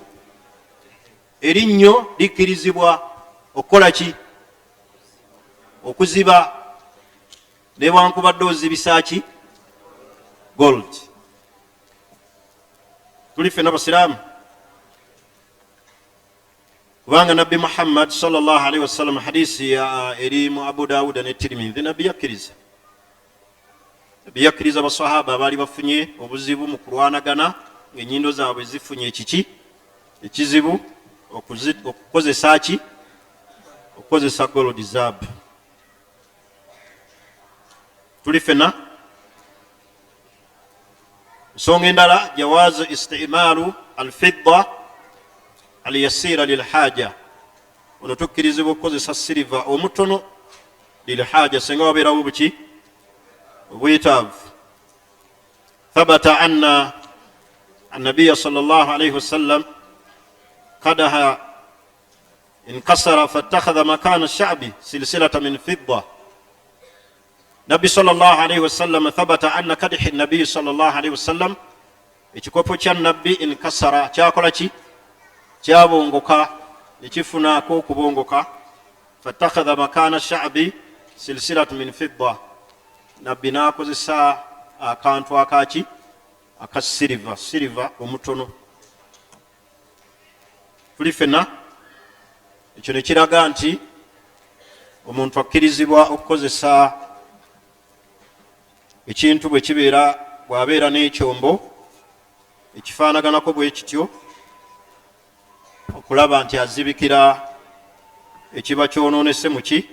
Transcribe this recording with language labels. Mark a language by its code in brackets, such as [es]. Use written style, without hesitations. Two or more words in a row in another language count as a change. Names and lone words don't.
[lg] erinnyo likkirizibwa okukola ki? okuziba, newankubadde ozibisa ki? gold. tuli ffenna basiraamu, kubanga nabbi Muhammad [ar] صلى الله عليه وسلم [lg] hadisi eri mu Abu Dawuda ne Tirmidhi, nabbi yakkiriza basahaba abaali bafunye obuzibu mu kulwanagana ng'ennyindo zaabwe zifunye ekiki ekizibu, okukozesa ki? okukozesa gold zaabu. tuli ffenna. ensonga endala, [ar] جواز استعمال الفضة اليسيرة للحاجة, [lg] ono tukkirizibwa okukozesa siliva omutono lilhaja senga wabeerawo buki obwetaavu. [ar] ثبت أن النبي صلى الله عليه وسلم قدحه انكسر فاتخذ مكان الشعب سلسلة من فضة. nabbi صلى الله عليه وسلم ثبت أن قدح النبي صلى الله عليه وسلم, [lg] ekikopo kya nabbi inkasara kyakola ki? kyabongoka, nekifunaako okubongoka. [ar] فاتخذ مكان الشعب سلسلة من فضة, [lg] nabbi n'akozesa akantu akaki aka siliva omutono. tuli ffenna. ekyo ne kiraga nti omuntu akkirizibwa okukozesa ekintu bwe kibeera, bw'abeera n'ekyombo ekifaanaganako bwe kityo, okulaba nti azibikira ekiba kyonoonese mu ki?